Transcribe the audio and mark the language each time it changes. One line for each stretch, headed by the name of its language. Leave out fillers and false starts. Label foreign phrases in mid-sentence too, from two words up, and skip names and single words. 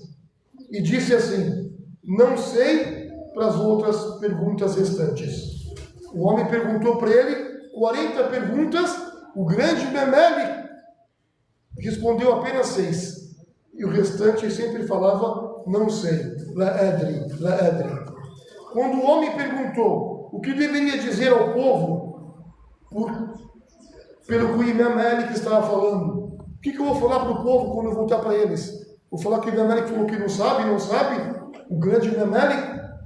Portuguese: E disse assim: não sei para as outras perguntas restantes. O homem perguntou para ele 40 perguntas. O grande Imam Malik respondeu apenas 6. E o restante sempre falava: não sei.
Arabic: لا أدري، لا أدري.
Portuguese: Quando o homem perguntou o que deveria dizer ao povo, pelo que o Imam Malik estava falando, o que eu vou falar para o povo quando eu voltar para eles? Vou falar que o Imam Malik falou que não sabe? O grande Imam Malik?